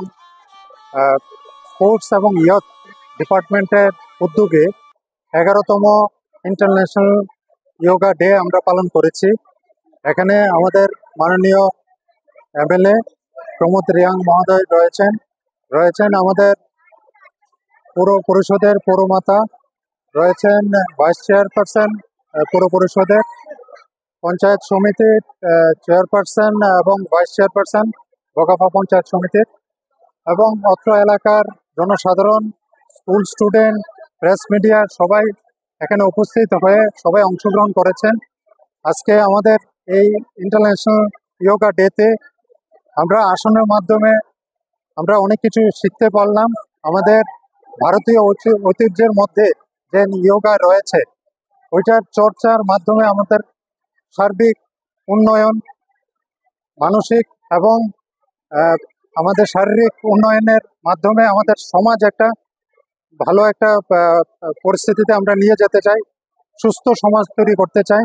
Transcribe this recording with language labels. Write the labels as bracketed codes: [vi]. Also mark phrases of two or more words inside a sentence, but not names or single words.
[bn] স্পোর্টস এবং ইয়ুথ ডিপার্টমেন্টের উদ্যোগে 11তম [en] International Yoga Day [bn] আমরা পালন करेছি। এখানে আমাদের মাননীয় এমএলএ প্রমোদ রিয়াং মহোদয় রয়েছেন আমাদের পৌর পরিষদের পৌরমাতা রয়েছেন ভাইস চেয়ারপারসন পৌর পরিষদের পঞ্চায়েত সমিতির চেয়ারপার্সন এবং ভাইস চেয়ারপার্সন বগাফা পঞ্চায়েত সমিতির এবং অত্র এলাকার জনসাধারণ [en] School student press media [bn] সবাই এখানে উপস্থিত হয়ে সবাই অংশগ্রহণ करेছেন। আজকে আমাদের এই [en] International Yoga Dayতে [bn] আমরা আসনের মাধ্যমে আমরা অনেক কিছু শিখতে পারলাম। আমাদের ভারতীয় ঐতিহ্যের মধ্যে যে যোগা রয়েছে ওইটার চর্চার মাধ্যমে আমাদের সার্বিক উন্নয়ন মানসিক এবং আমাদের শারীরিক উন্নয়নের মাধ্যমে আমাদের সমাজ একটা ভালো একটা পরিস্থিতিতে আমরা নিয়ে যেতে চাই, সুস্থ সমাজ তৈরি করতে চাই।